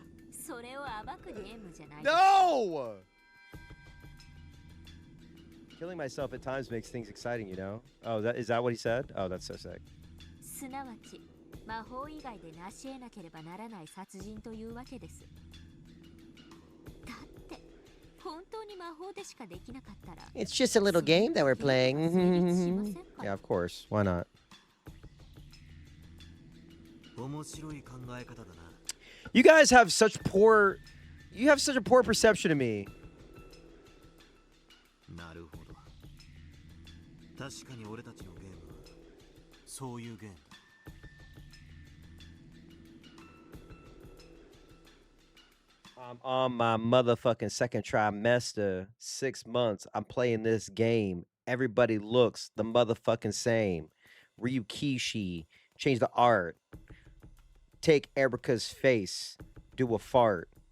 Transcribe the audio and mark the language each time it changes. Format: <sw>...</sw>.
<ja>それを暴くゲームじゃない。</ja> <en>No! Killing myself at times makes things exciting, you know? Oh, is that what he said? Oh, that's so sick.</en> <ja>すなわち魔法以外で成し得なければならない殺人というわけです。だって本当に魔法でしかできなかったら。</ja> <en>It's just a little game that we're playing. Yeah, of course. Why not?</en> <ja>面白い考え方だな。</ja> <en>You guys have such poor... You have such a poor perception of me.</en> <ja>なるほど。確かに俺たちのゲームはそういうゲームだ。</ja> <en>I'm on my motherfucking second trimester, 6 months. I'm playing this game. Everybody looks the motherfucking same. Ryukishi, change the art. Take Erica's face, do a fart.</en>